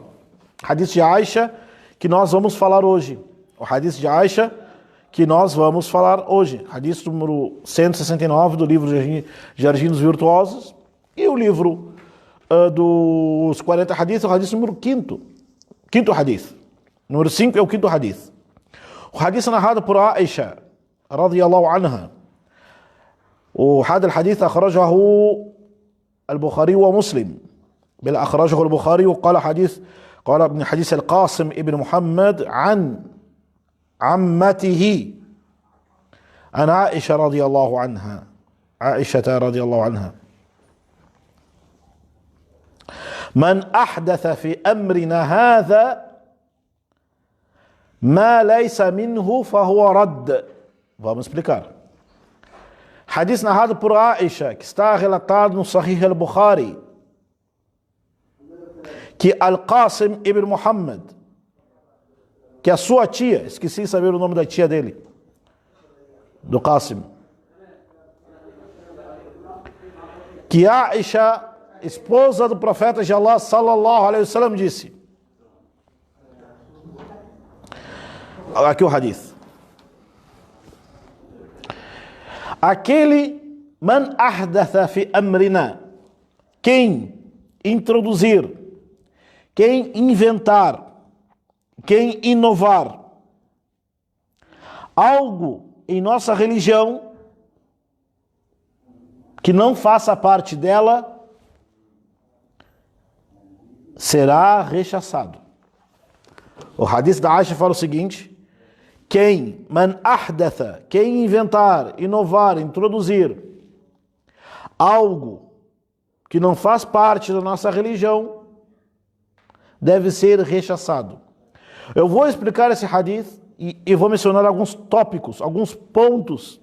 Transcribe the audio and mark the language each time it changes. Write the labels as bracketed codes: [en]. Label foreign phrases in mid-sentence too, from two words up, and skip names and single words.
[pt] Hadith de Aisha, que nós vamos falar hoje. O hadith de Aisha, que nós vamos falar hoje. Hadith número 169 do livro Jardim dos Virtuosos. E o livro dos 40 hadiths, o hadith número 5º. Quinto hadith. Número 5 é o 5º hadith. O hadith é narrado por Aisha, [ar] radiyallahu anha. وهذا الحديث أخرجه البخاري ومسلم بل أخرجه البخاري قال ابن حديث القاسم ابن محمد عن عمته عن عائشة رضي الله عنها عائشة رضي الله عنها من أحدث في أمرنا هذا ما ليس منه فهو رد. [pt] Vamos explicar. Hadith narrado por Aisha, que está relatado no Sahih al-Bukhari, que Al-Qasim ibn Muhammad, que a sua tia, esqueci de saber o nome da tia dele, do Qasim, que Aisha, esposa do profeta de Allah [ar] sallallahu alaihi wasallam, [pt] disse, aqui o hadith, aquele [ar] man ahdatha fi amrina, [pt] quem introduzir, quem inventar, quem inovar algo em nossa religião que não faça parte dela, será rechaçado. O hadith da Aisha fala o seguinte: quem, [ar] man ahdatha, [pt] quem inventar, inovar, introduzir algo que não faz parte da nossa religião, deve ser rechaçado. Eu vou explicar esse hadith e vou mencionar alguns tópicos, alguns pontos.